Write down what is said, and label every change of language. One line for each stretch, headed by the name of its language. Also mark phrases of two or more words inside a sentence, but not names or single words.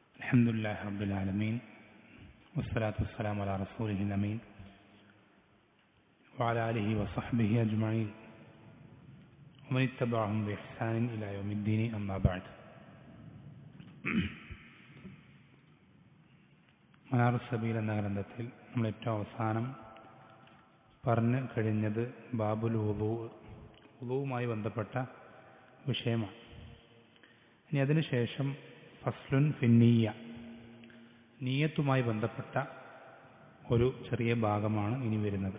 Arabic: الحمد لله رب العالمين والصلاة والسلام على رسوله الأمين وعلى آله وصحبه أجمعين ومن اتبعهم بإحسان إلى يوم الدين أما بعد.
Malayalam: മനാർ സബീൽ എന്ന ഗ്രന്ഥത്തിൽ നമ്മൾ ഏറ്റവും അവസാനം പറഞ്ഞു കഴിഞ്ഞത് ബാബുൽ വുളൂവുമായി ബന്ധപ്പെട്ട വിഷയമാണ്. ഇനി അതിനുശേഷം
Arabic: فصل في النية,
Malayalam: നീയത്തുമായി ബന്ധപ്പെട്ട ഒരു ചെറിയ ഭാഗമാണ് ഇനി വരുന്നത്.